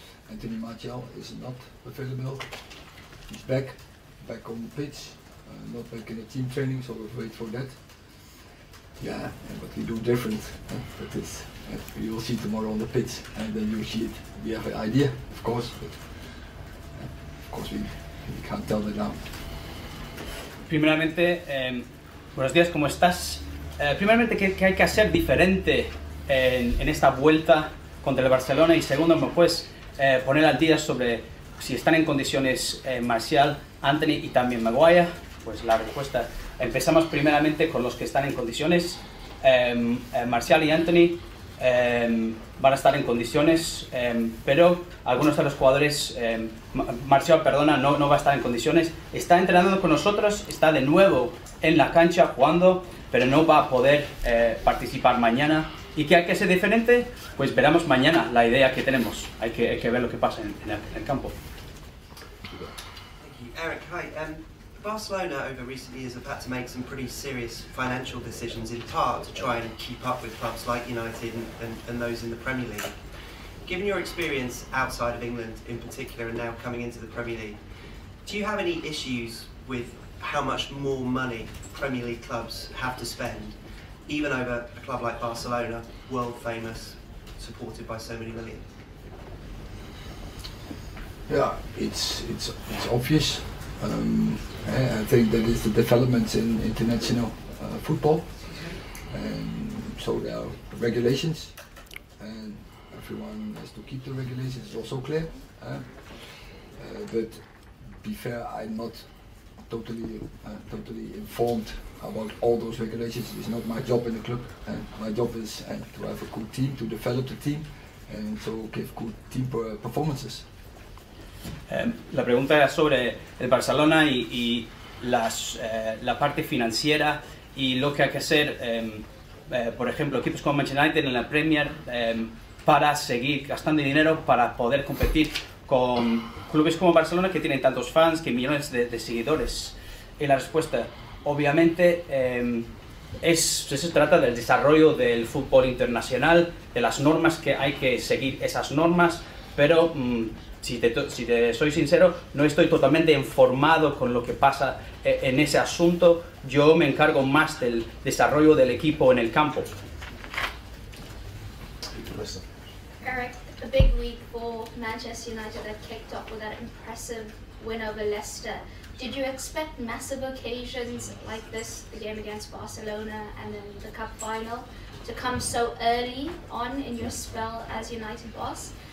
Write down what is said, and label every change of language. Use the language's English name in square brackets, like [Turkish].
[English] Anthony Martial is not available. He's back on the pitch, not back in the team training, so we'll wait for that. Yeah, and what we do different, that is, you will see tomorrow on the pitch, and then you see it. We have an idea, of course, but of course we can't tell that now. [Spanish] Primeramente, buenos días, ¿cómo estás? Primeramente, ¿qué hay que hacer diferente en esta vuelta contra el Barcelona? Y segundo, ¿me puedes poner al día sobre si están en condiciones Martial, Anthony y también Maguire? Pues la respuesta, empezamos primeramente con los que están en condiciones. Martial y Anthony van a estar en condiciones, pero algunos de los jugadores, Martial, perdona, no va a estar en condiciones. Está entrenando con nosotros, está de nuevo en la cancha jugando, pero no va a poder participar mañana. ¿Y qué hay que hacer diferente? Pues veremos mañana la idea que tenemos. Hay que ver lo que pasa en el campo. [English] Thank you. Eric, hi. Barcelona over recent years have had to make some pretty serious financial decisions, in part to try and keep up with clubs like United and those in the Premier League. Given your experience outside of England in particular and now coming into the Premier League, do you have any issues with how much more money Premier League clubs have to spend, even over a club like Barcelona, world famous, supported by so many million? Yeah, it's obvious. I think that is the developments in international football, and so there are regulations, and everyone has to keep the regulations. It's also clear, but be fair, I'm not totally informed about all those regulations. It's not my job in the club. My job is to have a good team, to develop the team, and so give good team performances. [Spanish] La pregunta era sobre el Barcelona y la parte financiera y lo que hay que hacer, por ejemplo, equipos como Manchester United en la Premier, para seguir gastando dinero para poder competir con clubes como Barcelona, que tienen tantos fans, que millones de seguidores. Y la respuesta, obviamente, se trata del desarrollo del fútbol internacional, de las normas, que hay que seguir esas normas, pero si te soy sincero, no estoy totalmente informado con lo que pasa en ese asunto. Yo me encargo más del desarrollo del equipo en el campo. [English] Eric, a big week for Manchester United that kicked off with that impressive win over Leicester. Did you expect massive occasions like this, the game against Barcelona and then the Cup final, to come so early on in your spell as United boss?